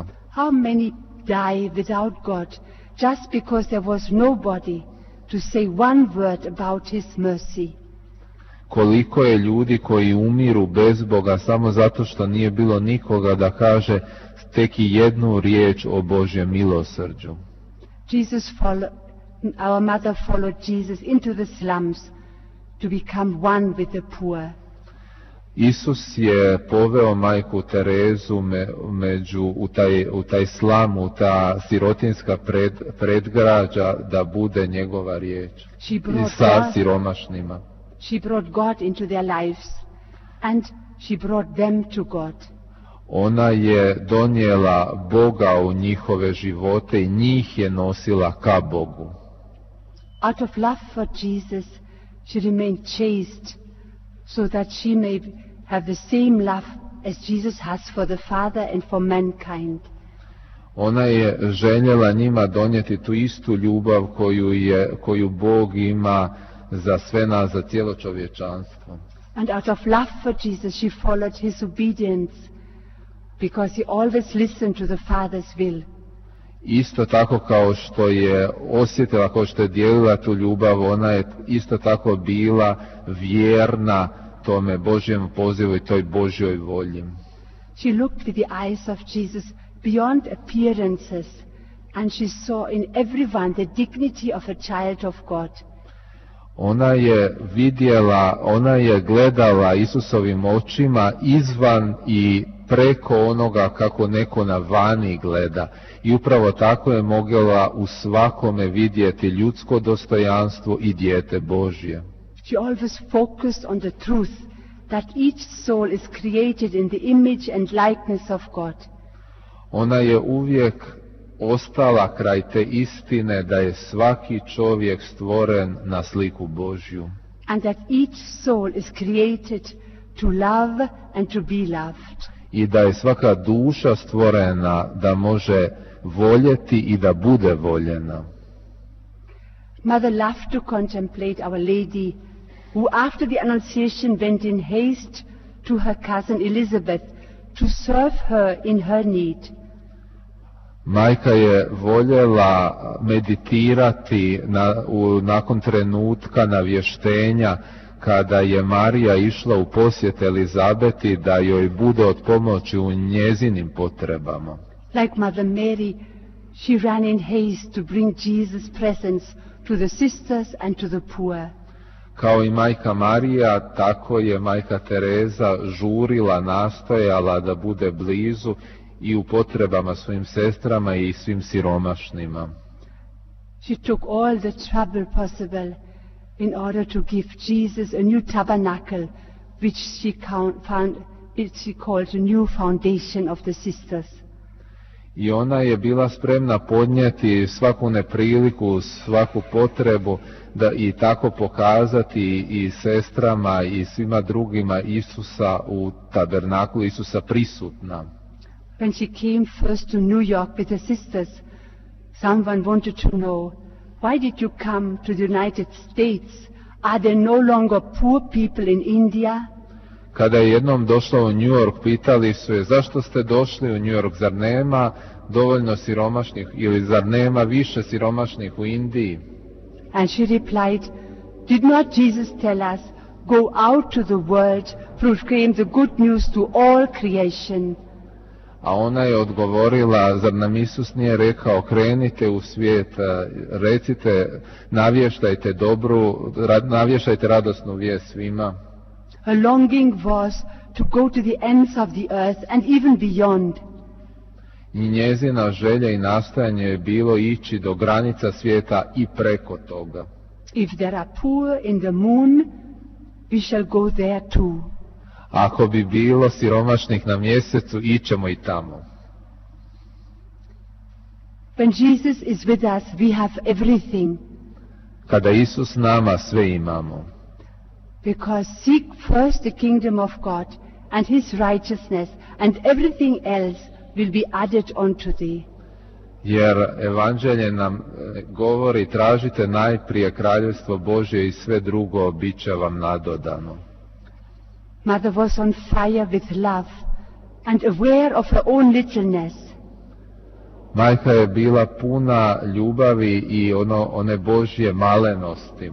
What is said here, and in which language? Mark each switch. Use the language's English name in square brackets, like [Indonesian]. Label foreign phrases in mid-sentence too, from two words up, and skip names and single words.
[English] How many die without God just because there was nobody to say one word about His mercy? [Croatian] Koliko je ljudi koji umiru bez Boga samo zato što nije bilo nikoga da kaže tek i jednu riječ o Božjem milosrđu. [English] Our Mother followed Jesus into the slums to become one with the poor. [Croatian] Isus je poveo majku Terezu u taj slam, u ta sirotinska predgrađa da bude njegova riječ sa siromašnima. [English] She brought God into their lives and she brought them to God. [Croatian] Ona je donijela Boga u njihove živote i njih je nosila ka Bogu. [English] Out of love for Jesus, she remained chaste so that she may have the same love as Jesus has for the Father and for mankind. [Croatian] Ona je željela njima donijeti tu istu ljubav koju Bog ima za sve nas, za cijelo čovječanstvo. [English] And out of love for Jesus, she followed His obedience, because He always listened to the Father's will. [Croatian] isto tako kao što je osjetila, kao što je dijelila tu ljubav, ona je isto tako bila vjerna tome Božjem pozivu i toj Božjoj volji. [English] She looked with the eyes of Jesus beyond appearances, and she saw in everyone the dignity of a child of God. [Croatian] Ona je vidjela, ona je gledala Isusovim očima izvan i preko onoga kako neko na vani gleda. I upravo tako je mogla u svakome vidjeti ljudsko dostojanstvo i dijete Božje. [English] She always focused on the truth that each soul is created in the image and likeness of God. [Croatian] Ona je uvijek ostala kraj te istine da je svaki čovjek stvoren na sliku Božju. [English] And that each soul is created to love and to be loved. [Croatian] I da je svaka duša stvorena da može voljeti i da bude voljena. [English] Mother loved to contemplate Our Lady, who after the Annunciation went in haste to her cousin Elizabeth to serve her in her need. [Croatian] Majka je voljela meditirati nakon trenutka navještenja kada je Marija išla u posjet Elizabeti da joj bude od pomoći u njezinim potrebama. [English] Like Mother Mary, she ran in haste to bring Jesus' presence to the sisters and to the poor. [Croatian] Kao i majka Marija, tako je majka Tereza žurila, nastojala da bude blizu i u potrebama svojim sestrama i svim siromašnima. [English] She took all the trouble possible in order to give Jesus a new tabernacle, which she called a new foundation of the sisters. [Croatian] I ona je bila spremna podnijeti svaku nepriliku, svaku potrebu da i tako pokazati i sestrama i svima drugima Isusa u tabernaklu, Isusa prisutna. [English] When she came first to New York with the sisters, someone wanted to know, why did you come to the United States? Are there no longer poor people in India? [Croatian] Kada je jednom došla u New York, pitali su je, zašto ste došli u New York, zar nema dovoljno siromašnih ili zar nema više siromašnih u Indiji? [English] And she replied, did not Jesus tell us, go out to the world, proclaim the good news to all creation? [Croatian] A ona je odgovorila, zar nam Isus nije rekao, krenite u svijet, recite, navještajte radosnu vijest svima. [English] Her longing was to go to the ends of the earth and even beyond. [Croatian] I njezina želja i nastojanje je bilo ići do granica svijeta i preko toga. [English] If there are poor in the moon, we shall go there too. [Croatian] Ako bi bilo siromašnih na mjesecu, ićemo i tamo. [English] When Jesus is with us, we have everything. [Croatian] Kada Isus nama, sve imamo. [English] Because seek first the kingdom of God and His righteousness, and everything else will be added unto thee. [Croatian] Jer evanđelje nam govori, tražite najprije kraljevstvo Božje i sve drugo bit će vam nadodano. [English] Mother was on fire with love and aware of her own littleness. [Croatian] Majka je bila puna ljubavi i one Božje malenosti.